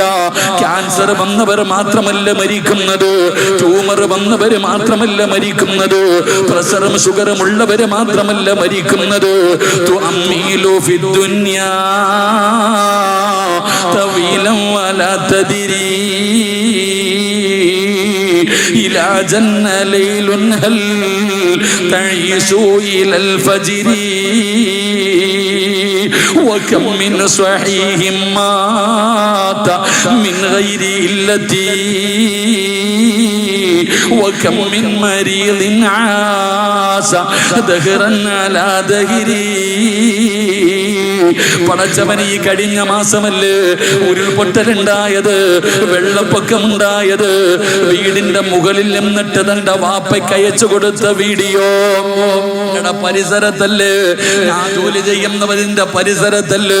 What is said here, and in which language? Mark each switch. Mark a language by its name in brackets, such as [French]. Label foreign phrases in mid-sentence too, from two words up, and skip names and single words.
[Malayalam] ക്യാൻസർ വന്നവർ മാത്രമല്ല മരിക്കുന്നത്, ട്യൂമർ വന്നവർ മാത്രമല്ല മരിക്കുന്നത്, പ്രഷറും ഷുഗറും ഉള്ളവർ മാത്രമല്ല മരിക്കുന്നത്. [Arabic] تؤمل في الدنيا طويلا ولا تدري إذا جن ليل هل تعيش إلى الفجر وكم من صحيح مات من غير علة وكم من مريض عاش دهرا على دهري. [Malayalam] പടച്ചവൻ, ഈ കഴിഞ്ഞ മാസമല്ലേ ഉരുൾപൊട്ടലുണ്ടായത്, വെള്ളപ്പൊക്കമുണ്ടായത്? വീടിന്റെ മുകളിൽ നിന്നിട്ട് തന്റെ വാപ്പയ്ക്ക് അയച്ചു കൊടുത്ത വീഡിയോ പരിസരത്തല്ലേ, ഞാൻ ജോലി ചെയ്യുന്നവരിന്റെ പരിസരത്തല്ലേ.